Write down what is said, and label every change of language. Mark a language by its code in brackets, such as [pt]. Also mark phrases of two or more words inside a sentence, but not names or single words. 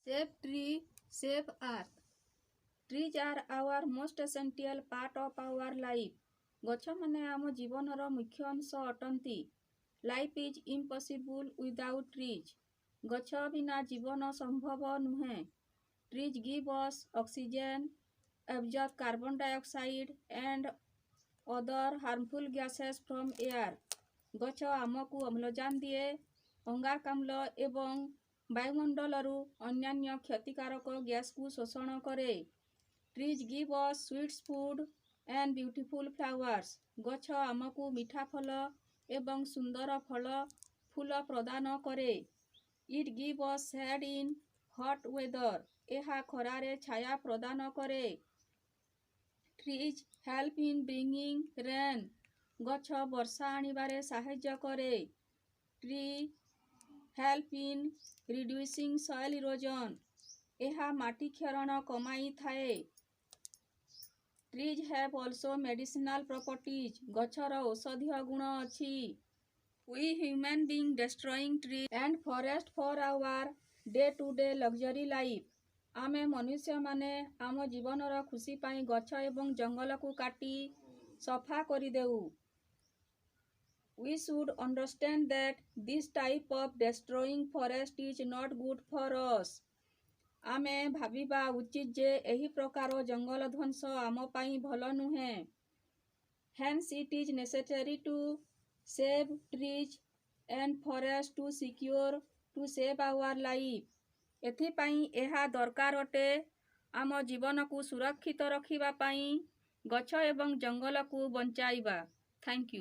[en] Save tree, save earth. Trees are our most essential part of our life. [or] ଗଛ ମାନେ ଆମ ଜୀବନର ମୁଖ୍ୟ ଅଂଶ ଅଟନ୍ତି. [en] Life is impossible without trees. [or] ଗଛ ବିନା ଜୀବନ ସମ୍ଭବ ନୁହେଁ. [en] Trees give us oxygen, absorb carbon dioxide and other harmful gases from air. [or] ଗଛ ଆମକୁ ଅମ୍ଳଜାନ ଦିଏ, ଅଙ୍ଗାରକାମ୍ଳ ଏବଂ ବାୟୁମଣ୍ଡଳରୁ ଅନ୍ୟାନ୍ୟ କ୍ଷତିକାରକ ଗ୍ୟାସକୁ ଶୋଷଣ କରେ. [en] Trees give us sweet food and beautiful flowers. [or] ଗଛ ଆମକୁ ମିଠା ଫଳ ଏବଂ ସୁନ୍ଦର ଫୁଲ ପ୍ରଦାନ କରେ. [en] It gives us shade in hot weather. [or] ଏହା ଖରାରେ ଛାୟା ପ୍ରଦାନ କରେ. [en] Trees help in bringing rain. [or] ଗଛ ବର୍ଷା ଆଣିବାରେ ସାହାଯ୍ୟ କରେ. [en] Tree help in reducing soil erosion. [or] ଏହା ମାଟି କ୍ଷରଣ କମାଇଥାଏ. [en] Trees have also medicinal properties. [or] ଗଛର ଔଷଧୀୟ ଗୁଣ ଅଛି. [en] We human beings destroying trees and forest for our day-to-day luxury life. [or] ଆମେ ମନୁଷ୍ୟମାନେ ଆମ ଜୀବନର ଖୁସି ପାଇଁ ଗଛ ଏବଂ ଜଙ୍ଗଲକୁ କାଟି ସଫା କରିଦେଉ. [en] We should understand that this type of destroying forest is not good for us. [or] ଆମେ ଭାବିବା ଉଚିତ ଯେ ଏହି ପ୍ରକାର ଜଙ୍ଗଲ ଧ୍ୱଂସ ଆମ ପାଇଁ ଭଲ ନୁହେଁ. [en] Hence it is necessary to save trees and forests to save our life. [or] ଏଥିପାଇଁ ଏହା ଦରକାର ଅଟେ ଆମ ଜୀବନକୁ ସୁରକ୍ଷିତ ରଖିବା ପାଇଁ ଗଛ ଏବଂ ଜଙ୍ଗଲକୁ ବଞ୍ଚାଇବା. [en] Thank you.